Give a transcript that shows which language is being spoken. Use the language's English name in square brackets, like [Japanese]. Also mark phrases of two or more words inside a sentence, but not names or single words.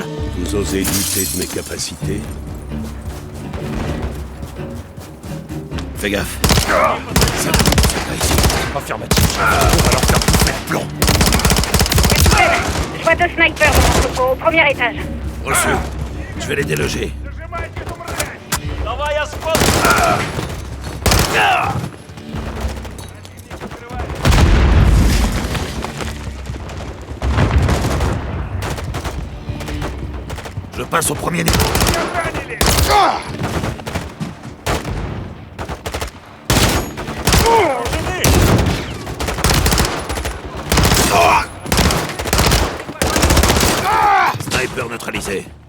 [French] Vous osez douter de mes capacités? Fais gaffe. Affirmatif. On va leur faire bouffer le plomb. Je vois 2 snipers dans l'entrepôt, au premier étage. Reçu. Je vais les déloger. [Russian] Давай, я спал! [French] Je passe au premier niveau. Sniper neutralisé.